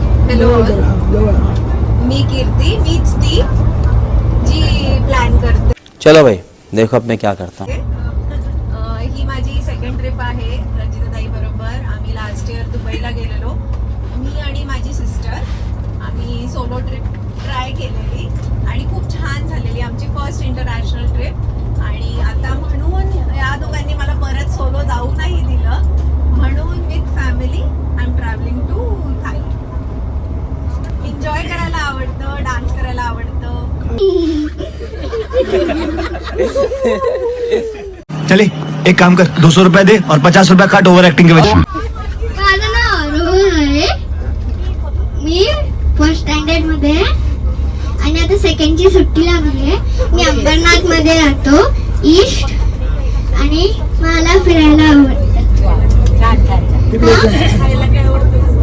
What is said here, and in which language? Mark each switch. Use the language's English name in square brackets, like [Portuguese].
[Marathi] Hello, मी कीर्ती, मीच ती जी plan करते. [Hindi] चलो भाई देखो अब मैं क्या करता हूँ. [Marathi] ही माझी सेकंड ट्रिप आहे रंजिताताई बरोबर. आम्ही लास्ट इयर दुबईला गेलेलो, मी आणि माझी सिस्टर. आम्ही सोलो ट्रिप ट्राय केलेली आणि खूप छान झालेली आमची फर्स्ट इंटरनॅशनल ट्रिप. आणि आता म्हणून या दोघांनी मला परत सोलो जाऊ नाही दिलं, म्हणून [English] With family I am travelling to Thailand. [Marathi] Enjoy करायला आवडतं, डान्स करायला आवडतं. [Hindi] चले एक काम कर, 200 रुपया दे और 50 रुपया काट ओवर एक्टिंग के वजह. [Marathi] माझं नाव आरोह आहे. मी फर्स्ट स्टँडर्ड मध्ये आणि आता सेकंडची सुट्टी लागली आहे. मी अंबरनाथ मध्ये राहतो, ईस्ट, आणि मला फिरायला आवडतं. खायला काय आवडतं?